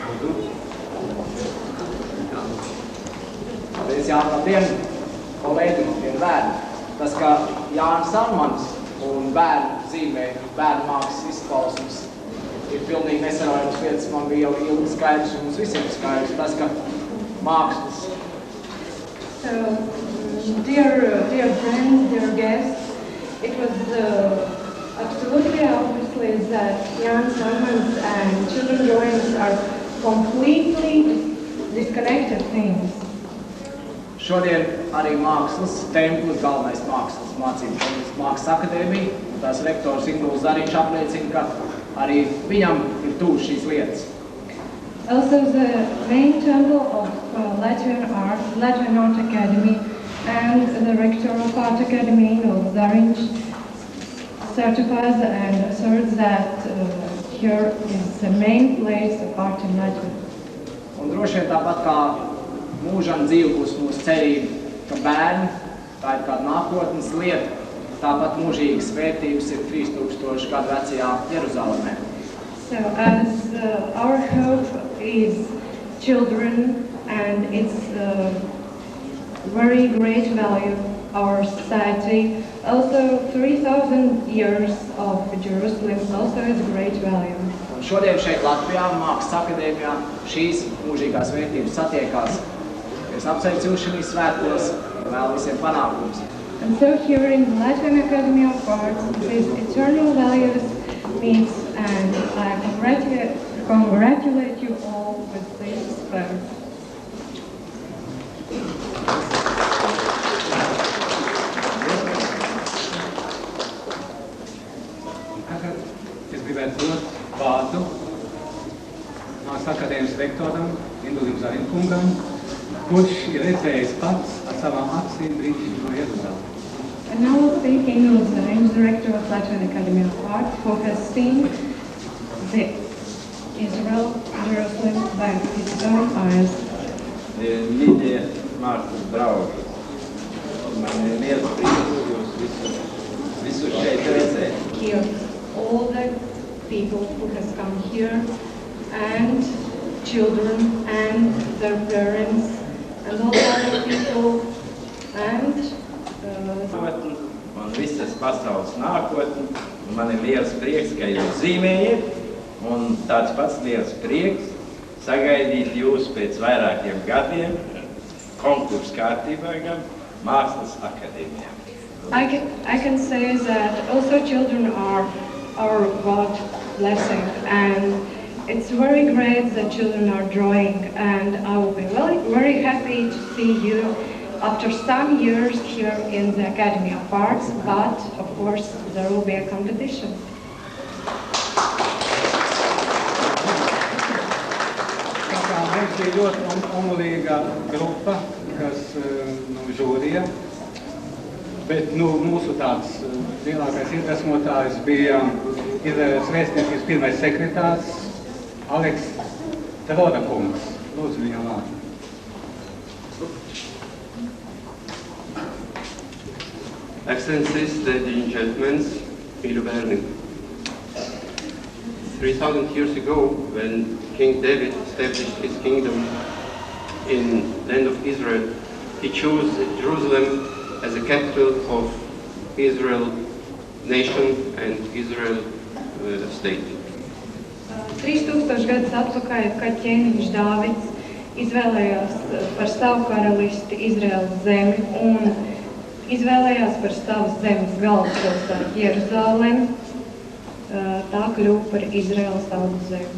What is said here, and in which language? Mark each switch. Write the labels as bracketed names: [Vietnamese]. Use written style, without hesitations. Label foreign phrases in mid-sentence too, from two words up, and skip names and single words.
[Latvian] Paldies, Jāni, labdien, kolēģi, labdien, bērni. Tas, ka Jānis Salmans un bērni zīmē bērnu mākslas izpausmes, ir pilnīgi nesarojams lietas, man bija jau ilgi skaidrs un mums visiem skaidrs. Tas, ka mākslas. [English] So, dear friends, dear guests, it was absolutely obviously that Jan Salmans and children drawings are completely disconnected things. [Latvian] Šodien arī mākslas templis, galvenais mākslas mācību templis Mākslas akadēmija, tās rektors Induls Zariņš apliecina, ka arī viņam ir tūs šīs lietas. [English] Also, the main temple of Latvian Art Academy and the rector of Art Academy, Induls Zariņš, certifies and asserts that here is the main place of art in Latvia. [Latvian] Un droši vien tāpat kā mūžam dzīve būs mūsu cerība, ka bērni, tā ir kāda nākotnes lieta, tāpat mūžīgas vērtības ir 3000 gadu vecajā Jeruzalemē. [English] So as our hope is children and its very great value, our society, also 3000 years of Jerusalem also is great value. [Latvian] Un šodien šeit Latvijā, Mākslas akadēmijā, šīs mūžīgās vērtības satiekās. Es apsveicu jūs šīs svētkos un vēl visiem panākumus. [English] And so here in the Latvian Academy of Arts, these eternal values meets, and I congratulate you all with this fair. [Latvian] Tagad es gribētu dot vārdu Mākslas akadēmijas rektoram Indulim Zariņkungam, kurš ir redzējis pats ar savām acīm brīnišķīgo Jeruzalemi. [English] And now we'll speak Induls Zariņš, director of Latvian Academy of Arts, who has seen the Israel, Jerusalem by his own eyes. [Latvian] Mīļie mākslas draugi, man ir liels prieks jūs visus šeit redzēt. [English] Here, all the people who has come here, and children, and their parents, and all other people, and [Latvian] un visas pasaules nākotni. Man ir liels prieks, ka jūs zīmējat, un tāds pats liels prieks sagaidīt jūs pēc vairākiem gadiem konkursu kārtībā gan Mākslas akadēmijā. [English] I can say that also children are our God blessing, and it's very great that children are drawing, and I will be very happy to see you after some years here in the Academy of Arts, but of course there will be a competition. [Latvian] Mums bija ļoti omulīga grupa, kas žūrija, bet mūsu tāds lielākais iedvesmotājs bija Izraēlas vēstniecības pirmais sekretārs Aleks Terodakungs. Lūdzu viņam vārdu. [English] Excellencies, ladies and gentlemen, [Latvian] mīļu bērni. [English] 3000 years ago, when King David established his kingdom in land of Israel, he chose Jerusalem as the capital of Israel nation and Israel state. [Latvian] 3000 gadus atpakaļ, kad ķēniņš Dāvids izvēlējās par savu karalisti Izraēlas zemi un izvēlējās par savas zemes galvaspilsētu Jeruzalemi, tā kļuva par Izraēlas tautas zemi.